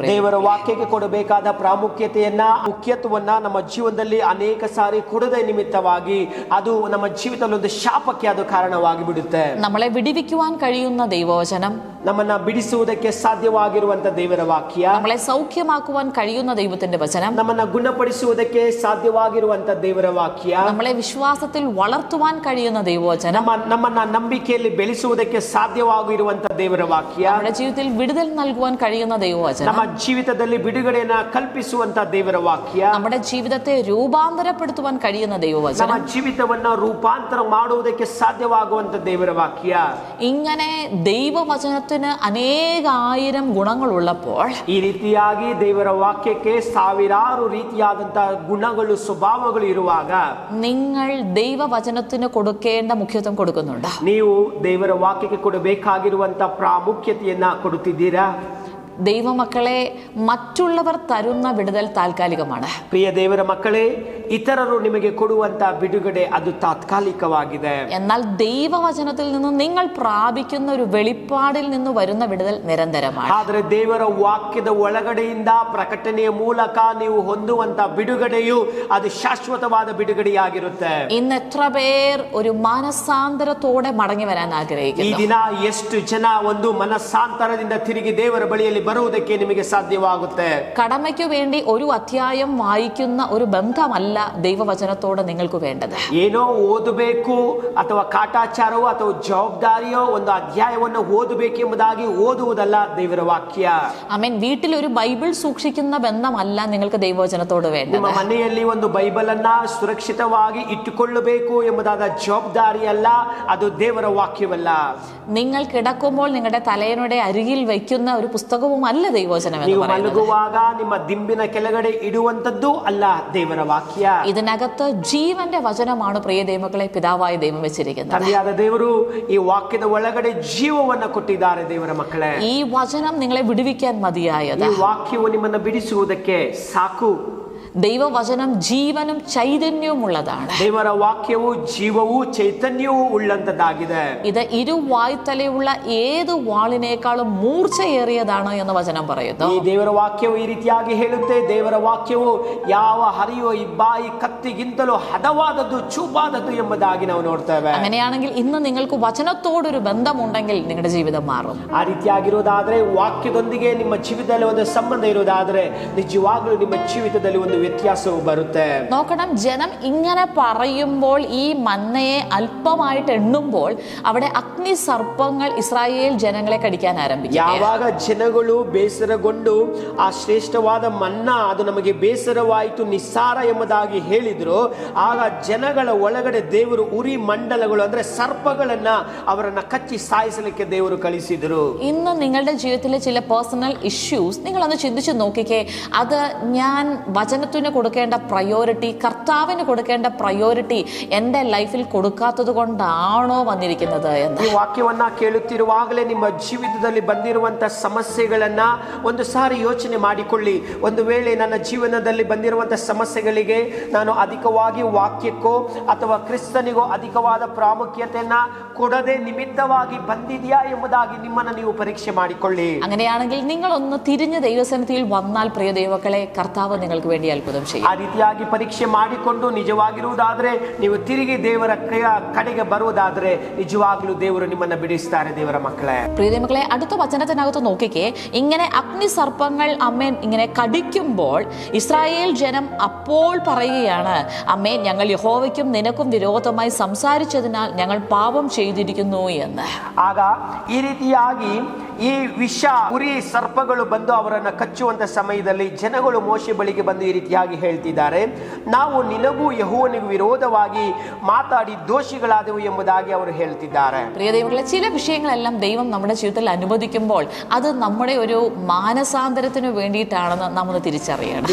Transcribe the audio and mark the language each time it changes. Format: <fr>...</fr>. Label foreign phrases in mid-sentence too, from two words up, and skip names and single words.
<kn>ದೇವರ ವಾಕ್ಯಕ್ಕೆ ಕೊಡಬೇಕಾದ ಮುಖ್ಯತ್ವವನ್ನ ನಮ್ಮ ಜೀವನದಲ್ಲಿ ಅನೇಕ ಸಾರಿ ಕೊಡದ ನಿಮಿತ್ತವಾಗಿ ಅದು ನಮ್ಮ ಜೀವಿತದಲ್ಲಿ ಒಂದು ಶಾಪಕ್ಕೆ ಅದು ಕಾರಣವಾಗಿ ಬಿಡುತ್ತೆ.</kn> <ml>നമ്മളെ വിടിവിക്കുവാൻ കഴിയുന്ന ദൈവവചനം,</ml> <kn>ನಮ್ಮನ್ನ ಬಿಡಿಸುವುದಕ್ಕೆ ಸಾಧ್ಯವಾಗಿರುವಂತ ದೇವರ ವಾಕ್ಯ,</kn> <ml>നമ്മളെ സൗഖ്യമാക്കുവാൻ കഴിയുന്ന ദൈവത്തിന്റെ വചനം,</ml> <kn>ನಮ್ಮನ್ನ ಗುಣಪಡಿಸುವುದಕ್ಕೆ ಸಾಧ್ಯವಾಗಿರುವಂತ ದೇವರ ವಾಕ್ಯ,</kn> <ml>നമ്മളെ വിശ്വാസത്തിൽ വളർത്തുവാൻ കഴിയുന്ന ദൈവവചനം,</ml> <kn>ನಮ್ಮನ್ನ ನಂಬಿಕೆಯಲ್ಲಿ ಬೆಳೆಸುವುದಕ್ಕೆ ಸಾಧ್ಯವಾಗಿರುವಂತ ದೇವರ ವಾಕ್ಯ,</kn> <ml>നമ്മുടെ ജീവിതത്തിൽ വിടുതൽ നൽകുവാൻ കഴിയുന്ന ദൈവവചനം,</ml> <kn>ನಮ್ಮ ಜೀವಿತದಲ್ಲಿ ಬಿಡುಗಡೆಯನ್ನ ಕಲ್ಪಿಸುವಂತ ದೇವರ ವಾಕ್ಯ,</kn> <ml>നമ്മുടെ ജീവിതത്തെ രൂപാന്തരപ്പെടുത്തുവാൻ കഴിയുന്ന ദൈവവചനം,</ml> <kn>ನಮ್ಮ ಜೀವಿತವನ್ನ ರೂಪಾಂತರ ಮಾಡುವುದಕ್ಕೆ ಸಾಧ್ಯವಾಗುವಂತ ದೇವರ ವಾಕ್ಯ.</kn> <ml>ഇങ്ങനെ ദൈവവചനത്തിന് അനേകായിരം ഗുണങ്ങളുള്ളപ്പോൾ,</ml> <kn>ಈ ರೀತಿಯಾಗಿ ದೇವರ ವಾಕ್ಯಕ್ಕೆ ಸಾವಿರಾರು ರೀತಿಯಾದಂತಹ ಗುಣಗಳು, ಸ್ವಭಾವಗಳು ಇರುವಾಗ</kn> <ml>നിങ്ങൾ ദൈവവചനത്തിന് കൊടുക്കേണ്ട മുഖ്യത്വം കൊടുക്കുന്നുണ്ട്?</ml> <kn>ನೀವು ದೇವರ ವಾಕ್ಯಕ್ಕೆ ಕೊಡಬೇಕಾಗಿರುವಂತ ಪ್ರಾಮುಖ್ಯತೆಯನ್ನ ಕೊಡುತ್ತಿದ್ದೀರಾ?</kn> <ml>ദൈവമക്കളെ, മറ്റുള്ളവർ തരുന്ന വിടുതൽ താൽക്കാലികമാണ്.</ml> <kn>ಪ್ರಿಯ ದೇವರ ಮಕ್ಕಳೇ, ಇತರರು ನಿಮಗೆ ಕೊಡುವಂತ ಬಿಡುಗಡೆ ಅದು ತಾತ್ಕಾಲಿಕವಾಗಿದೆ.</kn> <ml>എന്നാൽ ദൈവവചനത്തിൽ നിന്ന് നിങ്ങൾ പ്രാപിക്കുന്ന ഒരു വെളിപ്പാടിൽ നിന്ന് വരുന്ന വിടുതൽ നിരന്തരമാണ്.</ml> <kn>ಆದರೆ ದೇವರ ವಾಕ್ಯದ ಒಳಗಡೆಯಿಂದ ಪ್ರಕಟಣೆಯ ಮೂಲಕ ನೀವು ಹೊಂದುವಂತ ಬಿಡುಗಡೆಯು ಅದು ಶಾಶ್ವತವಾದ ಬಿಡುಗಡೆಯಾಗಿರುತ್ತೆ.</kn> <ml>ഇന്ന് എത്ര പേർ ഒരു മനസാന്തരത്തോടെ മടങ്ങി വരാൻ</ml> <kn>ಈ</kn> <ml>ആഗ്രഹിക്കുന്നു?</ml> <kn>ದಿನ ಎಷ್ಟು ಜನ ಒಂದು ಮನಸ್ಸಾಂತರದಿಂದ ತಿರುಗಿ ದೇವರ ಬಳಿಯಲ್ಲಿ ಬರುವುದಕ್ಕೆ ನಿಮಗೆ ಸಾಧ್ಯವಾಗುತ್ತೆ.</kn> <ml>കടമയ്ക്ക് വേണ്ടി ഒരു അധ്യായം വായിക്കുന്ന ഒരു ബന്ധമല്ല ദൈവവചനത്തോട് നിങ്ങൾക്ക് വേണ്ടത്.</ml> <kn>ಏನೋ ಓದಬೇಕು ಅಥವಾ ಕಾಟಾಚಾರವೋ ಅಥವಾ ಜವಾಬ್ದಾರಿಯೋ ಒಂದು ಅಧ್ಯಾಯವನ್ನು ಓದಬೇಕೆಂಬುದಾಗಿ ಓದುವುದಲ್ಲ ದೇವರ ವಾಕ್ಯ.</kn> <ml>ആമേൻ. വീട്ടിൽ ഒരു ബൈബിൾ സൂക്ഷിക്കുന്ന ബന്ധമല്ല നിങ്ങൾക്ക് ദൈവവചനത്തോട് വേണ്ടത്.</ml> <kn>ನಿಮ್ಮ ಮನೆಯಲ್ಲಿ ಒಂದು ಬೈಬಲ್ ಅನ್ನ ಸುರಕ್ಷಿತವಾಗಿ ಇಟ್ಟುಕೊಳ್ಳಬೇಕು ಎಂಬುದಾದ ಜವಾಬ್ದಾರಿ ಅಲ್ಲ, ಅದು ದೇವರ ವಾಕ್ಯವಲ್ಲ.</kn> <ml>നിങ്ങൾ കിടക്കുമ്പോൾ നിങ്ങളുടെ തലയണയുടെ അരികിൽ വയ്ക്കുന്ന ഒരു പുസ്തകവും അല്ല ദൈവവചനം എന്ന്</ml> <kn>ನೀವು</kn> <ml>പറയുന്നത്.</ml> <kn>ಮಲಗುವಾಗ ನಿಮ್ಮ ದಿಂಬಿನ ಕೆಳಗಡೆ ಇಡುವಂತದ್ದು ಅಲ್ಲ ದೇವರ ವಾಕ್ಯ.</kn> <ml>ഇതിനകത്ത് ജീവന്റെ വചനമാണ് പ്രിയ ദൈവമക്കളെ പിതാവായ ദൈവം വെച്ചിരിക്കുന്നത്.</ml> <kn>ತಂದೆಯಾದ ದೇವರು ಈ ವಾಕ್ಯದ ಒಳಗಡೆ ಜೀವವನ್ನ ಕೊಟ್ಟಿದ್ದಾರೆ ದೇವರ ಮಕ್ಕಳೇ.</kn> <ml>ഈ വചനം നിങ്ങളെ വിടുവിക്കാൻ മതിയായത്.</ml> <kn>ಈ ವಾಕ್ಯವು ನಿಮ್ಮನ್ನು ಬಿಡಿಸುವುದಕ್ಕೆ ಸಾಕು.</kn> <ml>ദൈവവചനം ജീവനും ചൈതന്യവും ഉള്ളതാണ്.</ml> <kn>ದೇವರ ವಾಕ್ಯವು ಜೀವವೂ ಚೈತನ್ಯವೂ ಉಳ್ಳಂತದ್ದಾಗಿದೆ.</kn> <ml>ഇത് ഇരുവായ്ത്തലയുള്ള ഏത് വാളിനേക്കാളും മൂർച്ചയേറിയതാണ് എന്ന് വചനം പറയുന്നു.</ml> <kn>ಈ ದೇವರ ವಾಕ್ಯವು ಈ ರೀತಿಯಾಗಿ ಹೇಳುತ್ತೆ, ದೇವರ ವಾಕ್ಯವು ಯಾವ ಹರಿಯುವ ಇಬ್ಬಾಯಿ ಕತ್ತಿಗಿಂತಲೂ ಹದವಾದದ್ದು, ಚೂಪಾದದ್ದು ಎಂಬುದಾಗಿ ನಾವು ನೋಡ್ತೇವೆ.</kn> <ml>അങ്ങനെയാണെങ്കിൽ ഇന്ന് നിങ്ങൾക്ക് വചനത്തോടൊരു ബന്ധമുണ്ടെങ്കിൽ നിങ്ങളുടെ ജീവിതം മാറും.</ml> <kn>ಆ ರೀತಿಯಾಗಿರುವುದಾದ್ರೆ, ವಾಕ್ಯದೊಂದಿಗೆ ನಿಮ್ಮ ಜೀವಿತದಲ್ಲಿ ಒಂದು ಸಂಬಂಧ ಇರುವುದಾದ್ರೆ, ನಿಜವಾಗ್ಲೂ ನಿಮ್ಮ ಜೀವಿತದಲ್ಲಿ ಒಂದು ವ್ಯತ್ಯಾಸವು ಬರುತ್ತೆ.</kn> <ml>നോക്കണം, ജനം ഇങ്ങനെ പറയുമ്പോൾ ഈ മന്നയെ അല്പമായിട്ട് എണ്ണുമ്പോൾ അവിടെ അഗ്നി സർപ്പങ്ങൾ ഇസ്രായേൽ ജനങ്ങളെ കടിക്കാൻ ആരംഭിക്കും.</ml> <kn>ಯಾವಾಗ ಜನಗಳು ಬೇಸರಗೊಂಡು ಆ ಶ್ರೇಷ್ಠವಾದ ಮನ್ನಾ ಅದು ನಮಗೆ ಬೇಸರವಾಯಿತು, ನಿಸ್ಸಾರ ಎಂಬುದಾಗಿ ಹೇಳಿದ್ರು, ಆಗ ಜನಗಳ ಒಳಗಡೆ ದೇವರು ಉರಿ ಮಂಡಲಗಳು ಅಂದ್ರೆ ಸರ್ಪಗಳನ್ನ ಅವರನ್ನ ಕಚ್ಚಿ ಸಾಯಿಸಲಿಕ್ಕೆ ದೇವರು ಕಳಿಸಿದ್ರು.</kn> <ml>ഇന്ന് നിങ്ങളുടെ ജീവിതത്തിലെ ചില</ml> <en>personal issues</en> <ml>നിങ്ങളൊന്ന് ചിന്തിച്ചു നോക്കിക്കേ. അത് ഞാൻ വചനത്തിന് കൊടുക്കേണ്ട പ്രയോറിറ്റി, കർത്താവിന് കൊടുക്കേണ്ട പ്രയോറിറ്റി എൻ്റെ ലൈഫിൽ കൊടുക്കാത്തത് കൊണ്ടാണോ വന്നിരിക്കുന്നത് എന്ന്.</ml> <kn>ಈ ವಾಕ್ಯವನ್ನ ಕೇಳುತ್ತಿರುವಾಗಲೇ ನಿಮ್ಮ ಜೀವಿತದಲ್ಲಿ ಬಂದಿರುವಂತ ಸಮಸ್ಯೆಗಳನ್ನ ಒಂದು ಸಾರಿ ಯೋಚನೆ ಮಾಡಿಕೊಳ್ಳಿ. ಒಂದು ವೇಳೆ ನನ್ನ ಜೀವನದಲ್ಲಿ ಬಂದಿರುವಂತ ಸಮಸ್ಯೆಗಳಿಗೆ ನಾನು ಅಧಿಕವಾಗಿ ವಾಕ್ಯಕ್ಕೋ ಅಥವಾ ಕ್ರಿಸ್ತನಿಗೋ ಅಧಿಕವಾದ ಪ್ರಾಮುಖ್ಯತೆಯನ್ನ ಕೊಡದೆ ನಿಮಿತ್ತವಾಗಿ ಬಂದಿದೆಯಾ ಎಂಬುದಾಗಿ ನಿಮ್ಮನ್ನು ನೀವು ಪರೀಕ್ಷೆ ಮಾಡಿಕೊಳ್ಳಿ.</kn> <ml>അങ്ങനെയാണെങ്കിൽ നിങ്ങളൊന്ന് തിരിഞ്ഞ് ദൈവസന്നിധിയിൽ വന്നാൽ പ്രിയ ദൈവമക്കളെ, കർത്താവ് നിങ്ങൾക്ക് വേണ്ടി അത്ഭുതം ചെയ്യും.</ml> <kn>ಆ ರೀತಿಯಾಗಿ ಪರೀಕ್ಷೆ ಮಾಡಿಕೊಂಡು ನಿಜವಾಗಿರುವುದಾದ್ರೆ, ನೀವು ತಿರುಗಿ ದೇವರ ಕಡೆಗೆ ಬರುವುದಾದ್ರೆ, ನಿಜವಾಗ್ಲೂ ದೇವರು ನಿಮ್ಮನ್ನ ಬಿಡಿಸ್ತಾರೆ ದೇವರ ಮಕ್ಕಳೇ.</kn> <ml>പ്രിയ ദൈവമക്കളെ, അടുത്ത വചനത്തിനകത്ത് നോക്കിക്കേ. ഇങ്ങനെ അഗ്നി സർപ്പങ്ങൾ അമ്മേൻ ഇങ്ങനെ കടിക്കുമ്പോൾ ഇസ്രായേൽ ജനം അപ്പോൾ പറയുകയാണ്, അമ്മേ, ഞങ്ങൾ യഹോവയ്ക്കും നിനക്കും വിരോധമായി സംസാരിച്ചതിനാൽ ഞങ്ങൾ പാപം ചെയ്തിരിക്കുന്നു എന്ന്.</ml> <kn>ಆಗ ಈ ರೀತಿಯಾಗಿ ಈ ವಿಷ ಉರಿ ಸರ್ಪಗಳು ಬಂದು ಅವರನ್ನ ಕಚ್ಚುವಂತ ಸಮಯದಲ್ಲಿ ಜನಗಳು ಮೋಶೆ ಬಳಿಗೆ ಬಂದು ಈ ರೀತಿಯಾಗಿ ಹೇಳ್ತಿದ್ದಾರೆ, ನಾವು ನಿನಗೂ ಯೆಹೋವನಿಗೂ ವಿರೋಧವಾಗಿ ಮಾತಾಡಿ ದೋಷಿಗಳಾದೆವು ಎಂಬುದಾಗಿ ಅವರು ಹೇಳ್ತಿದ್ದಾರೆ.</kn> <ml>പ്രിയ ദൈവങ്ങളെ, ചില വിഷയങ്ങളെല്ലാം ദൈവം നമ്മുടെ ജീവിതത്തിൽ അനുവദിക്കുമ്പോൾ അത് നമ്മുടെ ഒരു മാനസാന്തരത്തിന് വേണ്ടിയിട്ടാണെന്ന് നമ്മൾ തിരിച്ചറിയണം.</ml>